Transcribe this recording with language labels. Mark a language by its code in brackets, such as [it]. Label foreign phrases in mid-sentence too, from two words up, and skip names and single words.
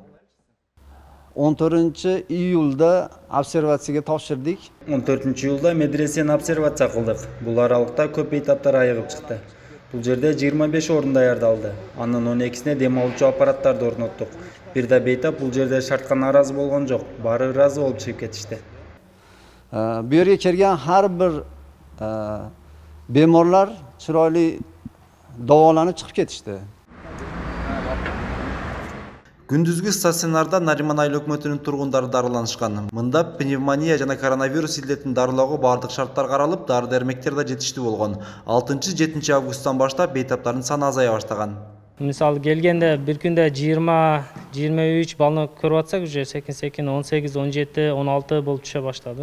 [ky] 14 июлда обсервацияга тапшырдык. 14 июлда медресени обсервация кылдык. Бул аралыкта көп бейтаптар айыгып чыкты. Бул жерде 25 орун даярдалды. Анын 12сине дем алуучу аппараттарды орноттук. Бир да бейтап бул жерде шартка нааразы болгон жок. Баары ыраазы болуп чыгып кетишти. [uz] Bu yerga kelgan har bir bemorlar chiroyli davolanib chiqib ketishdi. [ky] Күндүзгү стационарда Нариман айыл өкмөтүнүн тургундары дарыланышкан. Мында пневмония жана коронавирус илдетин дарылоого бардык шарттар каралып, дары-дармектер да жетиштүү болгон. 6-7 августтан баштап бейтаптардын саны азая баштаган. Мисалы келгенде bir күндө 20-23 балны көрүп атсак, уже секин 18, 17, 16 болуп түшө баштады.